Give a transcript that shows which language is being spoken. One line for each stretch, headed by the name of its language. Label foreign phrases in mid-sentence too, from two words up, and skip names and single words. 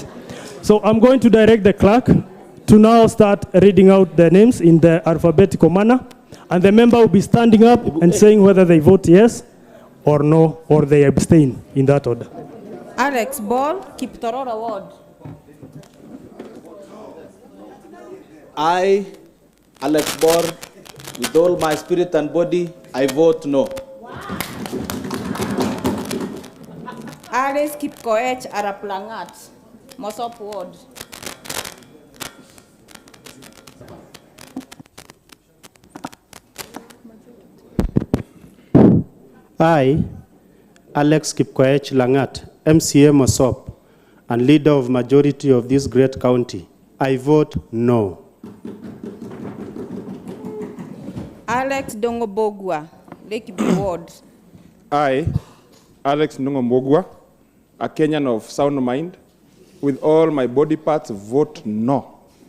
English: So I'm going to direct the clerk to now start reading out the names in the alphabetical manner, and the member will be standing up and saying whether they vote yes or no, or they abstain in that order. Alex Ball, Kiptorora Ward. I, Alex Bor, with all my spirit and body, I vote no. Alice Kipkoech Araplangat, Mosop Ward. I, Alex Kipkoech Langat, MCA Mosop, and leader of majority of this great county, I vote no. Alex Dongobogwa, Lakeview Ward. I, Alex Ndung'ombogwa, a Kenyan of sound mind, with all my body parts, vote no.